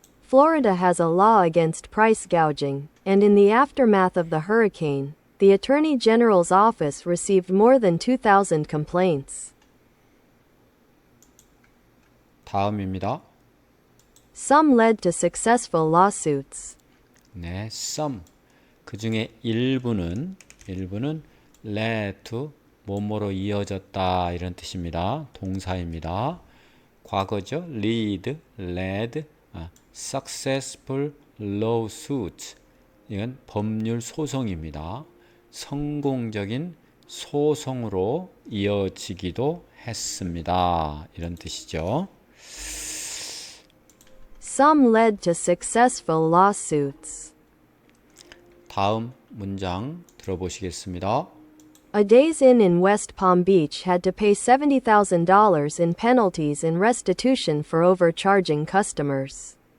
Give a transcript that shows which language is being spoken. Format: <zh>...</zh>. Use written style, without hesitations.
<en>Florida has a law against price gouging, and in the aftermath of the hurricane, the Attorney General's office received more than 2,000 complaints.</en> <ko>다음입니다.</ko> <en>Some led to successful lawsuits.</en> <ko>네, some. 그 중에 일부는 led to 뭐뭐로 이어졌다 이런 뜻입니다. 동사입니다. 과거죠.</ko> <en>led, successful lawsuit.</en> <ko>이건 법률 소송입니다. 성공적인 소송으로 이어지기도 했습니다. 이런 뜻이죠.</ko> <en>Some led to successful lawsuits.</en> <ko>다음 문장 들어보시겠습니다.</ko> <en>A Days Inn in West Palm Beach had to pay $70,000 in penalties and restitution for overcharging customers.</en>